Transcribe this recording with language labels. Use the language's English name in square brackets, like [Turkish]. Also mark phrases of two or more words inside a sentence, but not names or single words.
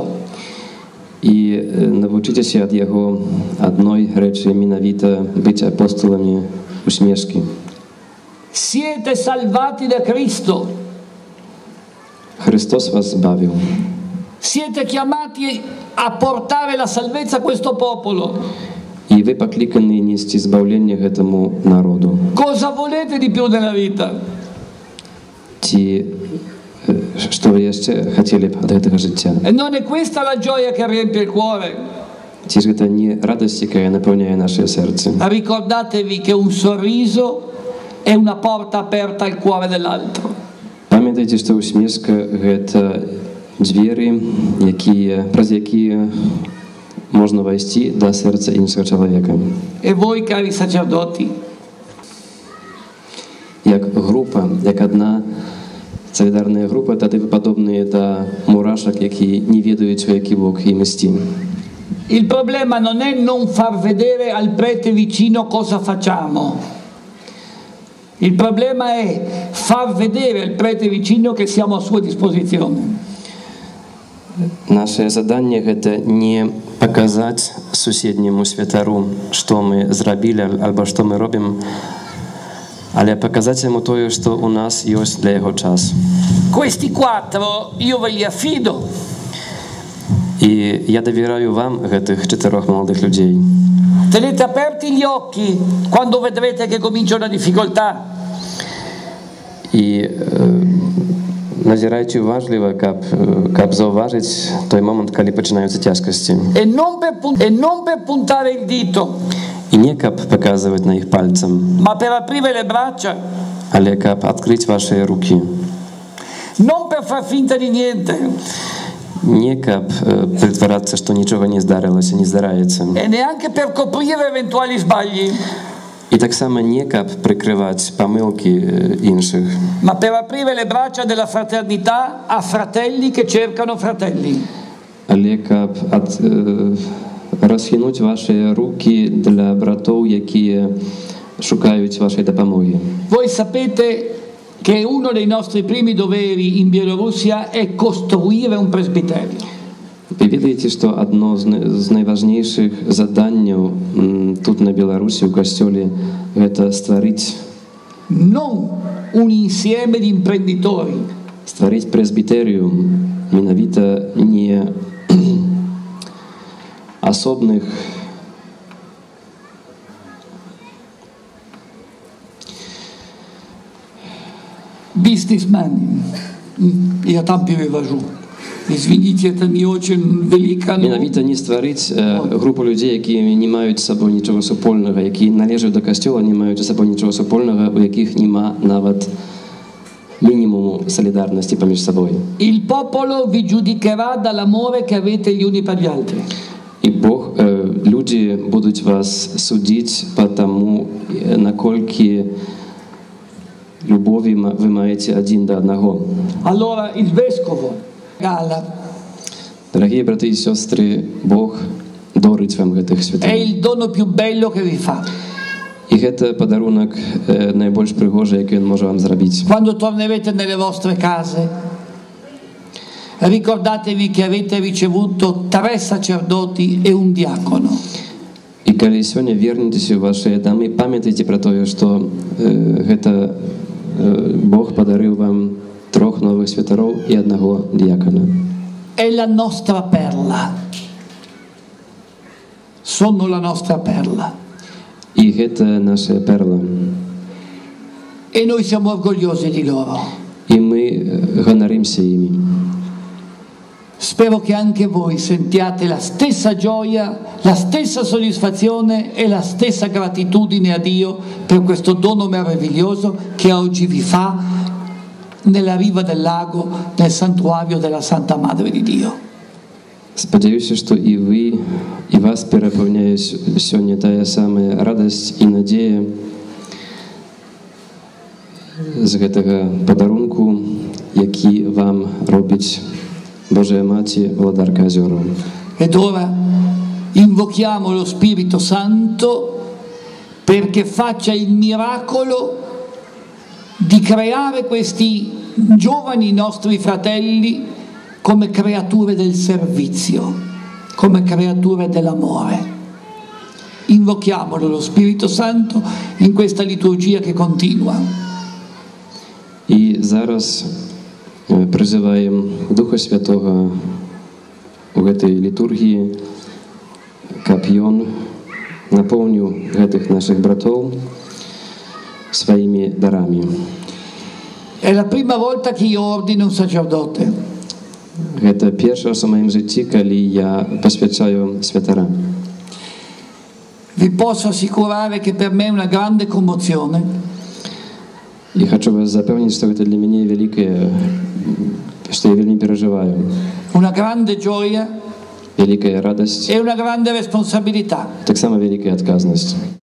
[Ukrainian] І навчитеся від його одної речі, міновито бути апостолами усмішки. [Italian] Siete salvati da Cristo. [Ukrainian] Христос вас збавив. [Italian] Siete chiamati a portare la salvezza a questo popolo. [Ukrainian] І ви покликані нести збавлення цьому народу. [Italian] Cosa volete di più nella vita? [Ukrainian] Що ви ще хотіли б від цього життя? [Italian] E non è questa la gioia che riempie il cuore. [Ukrainian] Чи ж це не радість, яка наповняє наше серце? [Italian] Ricordatevi che un sorriso è una porta aperta al cuore dell'altro. [Ukrainian] Пам'ятайте, що усмішка – це двері, през які можна войти до серця іншого чоловіка. [Italian] E voi, cari sacerdoti, [Ukrainian] як група, як одна солідарна група, тоді ви подобні до мурашок, які не ведають, який Бог їм істин. [Italian] Il problema non è non far vedere al prete vicino cosa facciamo. Il problema è far vedere al prete vicino che siamo a sua disposizione. [Belarusian] Наше задание гэта не паказаць суседняму святару, што мы зрабілі альбо што мы робім, але паказаць яму тое, што ў нас ёсць для яго час. [Italian] Questi 4 io ve li affido. [Belarusian] І я давяраю вам гэтых 4 маладых людзей. [Italian] Tenete aperti gli occhi quando vedrete che comincia una difficoltà. [Belarusian] І назірайце уважліва, каб заўважыць той момант, калі пачынаюцца цяжкасці. [Italian] E non per puntare il dito, [Belarusian] І не каб паказваць на іх пальцам, [Italian] ma per aprire le braccia, [Belarusian] але каб адкрыць вашыя рукі. [Italian] non per far finta di niente [Belarusian] Не каб прытварацца, што нічога не здарылася, не здараецца. [Italian] e neanche per coprire eventuali sbagli, [Belarusian] І таксама не каб прыкрываць памылкі іншых, [Italian] ma per aprire le braccia della fraternità a fratelli che cercano fratelli. [Belarusian] але каб расхінуць вашыя рукі для братоў, якія шукаюць вашай дапамогі. [Italian] Voi sapete che uno dei nostri primi doveri in Bielorussia è costruire un presbiterio. [Belarusian] Вы ведаеце, што адно з найважнейшых заданняў тут на Беларусі ў касцёле гэта стварыць [Italian] un insieme di imprenditori, [Belarusian] стварыць прэсбітэрыум, менавіта не асобных [Russian] бизнесменов. Я там перевожу. Извините, это не очень велико. [Belarusian] Менавіта не стварыць групу людзей, якія не маюць з сабой нічога супольнага, якія належаць да касцёла, не маюць з сабой нічога супольнага, у якіх няма нават мінімуму солідарнасці паміж сабой. [Italian] Il popolo vi giudicherà dall'amore che avete gli uni per gli altri. [Belarusian] І Бог, людзі будуць вас судзіць па таму, наколькі любові вы маеце адзін да аднаго. [Italian] Allora il vescovo regala. [Belarusian] Дарагія браты і сёстры, Бог дорыць вам гэтых [Italian] È [Belarusian] святых. [Italian] il dono più bello che vi fa. [Belarusian] І гэта падарунак найбольш прыгожы, які ён можа вам зрабіць. [Italian] Quando tornerete nelle vostre case, ricordatevi che avete ricevuto 3 sacerdoti e un diacono. [Belarusian] І калі сёння вернецеся ў вашыя дамы, памятайце пра тое, што гэта Бог падарыў вам 3 новых святароў і 1 діякана. [Italian] È la nostra perla. Sono la nostra perla. [Belarusian] І гэта наша перла. [Italian] E noi siamo orgogliosi di loro. [Belarusian] І ми ганарымся імі. [Italian] Spero che anche voi sentiate la stessa gioia, la stessa soddisfazione e la stessa gratitudine a Dio per questo dono meraviglioso che oggi vi fa nella riva del lago, nel santuario della Santa Madre di Dio. [Belarusian] Спадзяюся, што і вы, і вас перапаўняе сёння тая самая радасць і надзея з гэтага падарунку, які вам робіць Божая Маці, владарка азёраў. [Italian] Ed ora invochiamo lo Spirito Santo perché faccia il miracolo di creare questi giovani nostri fratelli come creature del servizio, come creature dell'amore. Invochiamolo lo Spirito Santo in questa liturgia che continua. [Belarusian] І зараз призиваємо Духа Святого у гэтай літургіі, каб Ён напоўніў гэтых наших братоў сваімі дарамі. [Italian] È la prima volta che io ordino un sacerdote. [Belarusian] Гэта першы раз у маім жыцці, калі я пасвячаю святара. [Italian] Vi posso assicurare che per me è una grande commozione. [Belarusian] І хочу вас запевніць, што гэта для мяне вялікае, што я вельмі перажываю. [Italian] Una grande gioia [Belarusian] Вялікая радасць, [Italian] e una grande responsabilità. [Belarusian] таксама вялікая адказнасць.